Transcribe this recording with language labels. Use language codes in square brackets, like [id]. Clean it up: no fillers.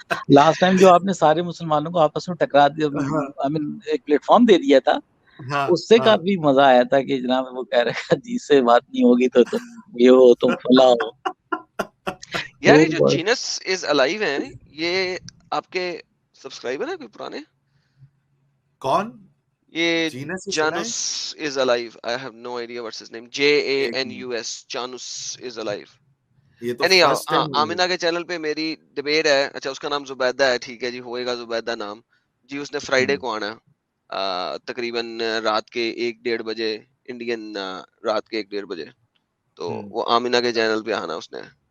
[hi] Last time जो आपने सारे मुसलमानों को आपस में टकरा दिया, आई मीन एक प्लेटफॉर्म दे दिया था, उससे काफी मजा आया था कि जनाब वो कह रहे हैं जिससे बात नहीं होगी तो तुम ये हो, तुम फला हो। यार ये जो जीनस इज अलाइव है, ये आपके सब्सक्राइबर है कोई पुराने? कौन? [en] ये Janus is alive. I have no idea what's his name. JANUS. Janus is alive. [hi] ये तो फर्स्ट टाइम आमिना के चैनल पे मेरी डिबेट है। अच्छा, उसका नाम जुबैदा है, ठीक है जी, होएगा जुबैदा नाम जी। उसने फ्राइडे को आना तकरीबन रात के 1-1:30 बजे, इंडियन रात के 1-1:30 बजे, तो वो आमिना के चैनल पे आना उसने।